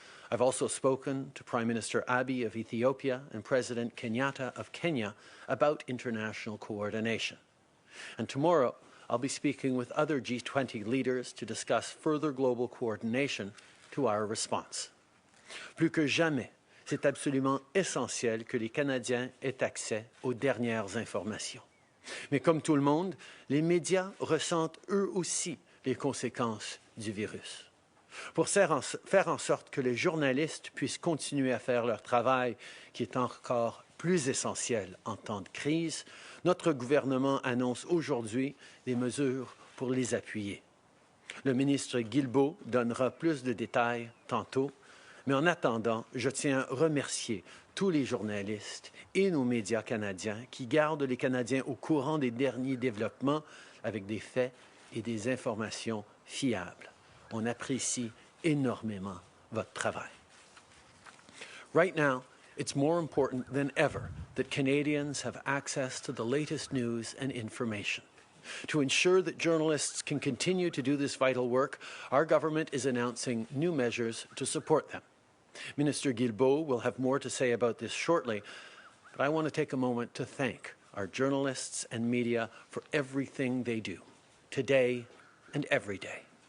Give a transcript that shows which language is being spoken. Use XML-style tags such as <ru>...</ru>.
<en>I've also spoken to Prime Minister Abiy of Ethiopia and President Kenyatta of Kenya about international coordination. And tomorrow, I'll be speaking with other G20 leaders to discuss further global coordination to our response.</en> <fr>Plus que jamais, c'est absolument essentiel que les Canadiens aient accès aux dernières informations. Mais comme tout le monde, les médias ressentent eux aussi les conséquences du virus. Pour faire en sorte que les journalistes puissent continuer à faire leur travail, qui est encore plus essentiel en temps de crise, notre gouvernement annonce aujourd'hui des mesures pour les appuyer. Le ministre Guilbeault donnera plus de détails tantôt, mais en attendant, je tiens à remercier tous les journalistes et nos médias canadiens qui gardent les Canadiens au courant des derniers développements avec des faits et des informations fiables. On apprécie énormément votre travail.</fr> <en>Right now, it's more important than ever that Canadians have access to the latest news and information. To ensure that journalists can continue to do this vital work, our government is announcing new measures to support them. Minister Guilbeault will have more to say about this shortly, but I want to take a moment to thank our journalists and media for everything they do, today and every day.</en>